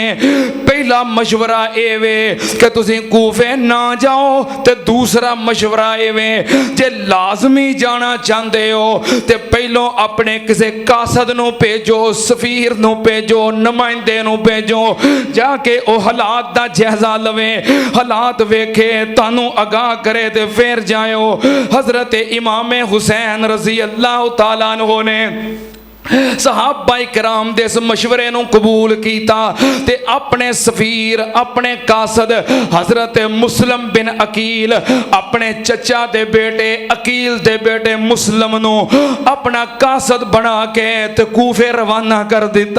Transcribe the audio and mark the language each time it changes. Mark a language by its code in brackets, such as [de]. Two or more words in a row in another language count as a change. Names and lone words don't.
[pa] پہلا مشورہ یہ وے کہ تسیں کوفے نہ جاؤ تے دوسرا مشورہ یہ وے جے لازمی جانا چاہتے ہو تے پہلوں اپنے کسی قاصد نوں بھیجو، سفیر نوں بھیجو، نمائندے نوں بھیجو، جا کے او حالات دا جائزہ لوے، حالات ویکھے تانوں آگاہ کرے تے فیر جاؤ. حضرت امام حسین [ar] رضي الله تعالى عنه [pa] نے صحابۂ کرام دے اس مشورے نوں قبول کیتا تے اپنے سفیر، اپنے قاصد حضرت مسلم بن عقیل، اپنے چاچے دے بیٹے عقیل دے بیٹے مسلم نوں اپنا قاصد بنا کے تے کوفے روانہ کر دتا.